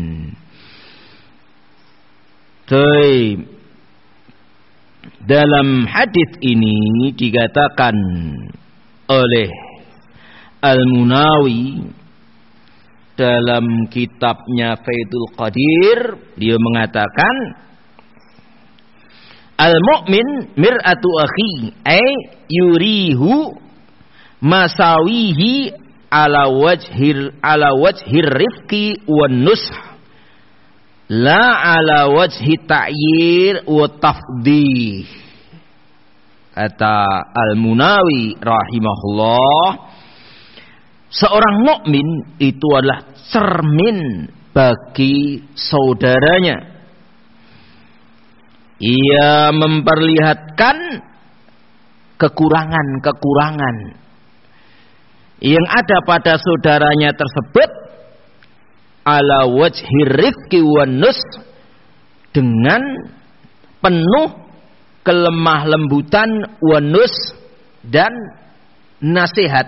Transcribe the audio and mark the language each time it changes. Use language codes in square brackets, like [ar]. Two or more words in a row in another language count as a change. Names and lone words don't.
[id] Dalam hadis ini dikatakan oleh Al-Munawi dalam kitabnya Faidul Qadir, dia mengatakan [ar] المؤمن مرآة أخيه أي يريه مساويه على وجه الرفق والنصح لا على وجه التعيير والتفضيح. [id] Kata Al-Munawi rahimahullah, seorang mukmin itu adalah cermin bagi saudaranya. Ia memperlihatkan kekurangan-kekurangan yang ada pada saudaranya tersebut [ar] على وجه الرفق والنصح, [id] dengan penuh kelemah lembutan [ar] والنصح [id] dan nasihat.